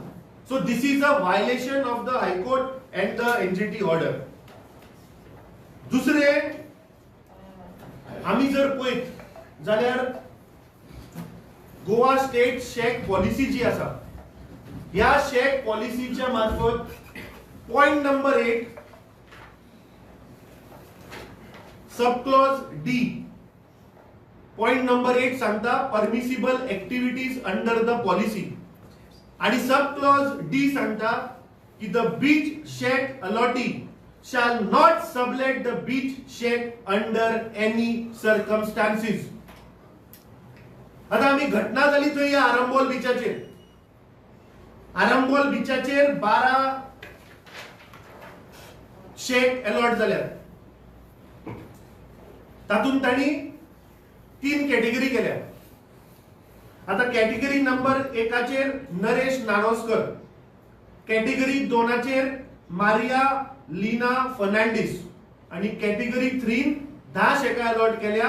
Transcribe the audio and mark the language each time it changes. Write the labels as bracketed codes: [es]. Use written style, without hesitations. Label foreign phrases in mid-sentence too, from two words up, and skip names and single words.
[en] So this is a violation of the High Court and the NGT order. [kok] दुसरे आम्ही जर पळयत जाल्यार गोवा [en] state shack policy [kok] जी आसा, या शेक पॉलिसीच्या मार्फत [en] point number 8 sub clause D point number 8 [kok] सांगता [en] permissible activities under the policy आणि sub clause D [kok] सांगता की [en] the beach shack allottee shall not sublet the beach shack under any circumstances. [kok] आता आम्ही घटना झाली तो या आरंबोल बीचाचेर. आरंबोल बीचाचेर 12 शेक अलॉट जाल्यात. तातून ताणी 3 कॅटेगरी केल्या. आता [en] category number 1 [kok] चेर नरेश नाणोस्कर, कॅटेगरी 2 चेर मारिया लीना फर्नांडिस आणि कॅटेगरी 3 10 शेका अलॉट केल्या.